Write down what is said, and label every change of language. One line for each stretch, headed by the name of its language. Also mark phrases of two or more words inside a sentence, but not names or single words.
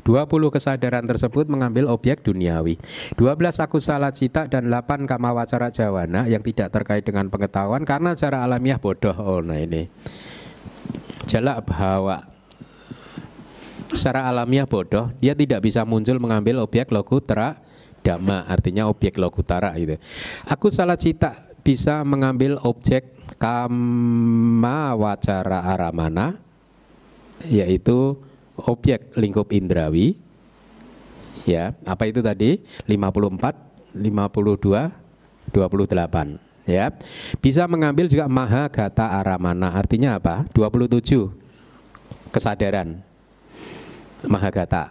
Indonesian: 20 kesadaran tersebut mengambil objek duniawi. 12
Pali: akusala cita
Indonesian: dan 8
Pali: kama wacara jawana
Indonesian: yang tidak terkait dengan pengetahuan karena secara alamiah bodoh. Oh, nah ini jalak bahawa secara alamiah bodoh, dia tidak bisa muncul mengambil objek
Pali: lokutara dhamma,
Indonesian: artinya objek lokutara gitu. Aku salah cita bisa mengambil objek
Pali: kama wacara aramana,
Indonesian: yaitu objek lingkup indrawi. Ya, apa itu tadi? 54, 52, 28. Ya, bisa mengambil juga
Pali: mahagata aramana,
Indonesian: artinya apa? 27 kesadaran mahagata.